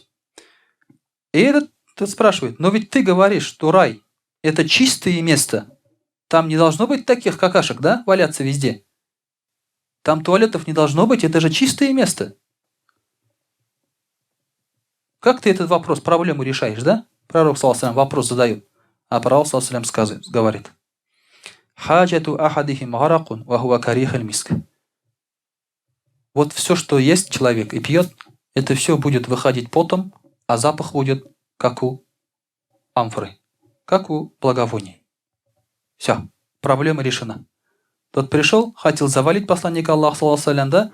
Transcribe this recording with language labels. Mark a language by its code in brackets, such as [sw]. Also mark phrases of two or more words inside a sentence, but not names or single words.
[ru] И этот спрашивает, но ведь ты говоришь, что рай – это чистое место. Там не должно быть таких какашек, да, валяться везде. Там туалетов не должно быть, это же чистое место. Как ты этот вопрос, проблему решаешь, да? Пророк, [ar] صلى الله عليه [ru] вопрос задает. А пророк, [ar] صلى الله عليه говорит. حاجة أحدهم عرق وهو كريح المسك. [ru] Вот все, что ест человек и пьет, это все будет выходить потом, а запах будет как у амфоры, как у благовоний. Все, проблема решена. Тот пришел, хотел завалить посланника Аллаха, [ar] صلى الله عليه, [ru] да?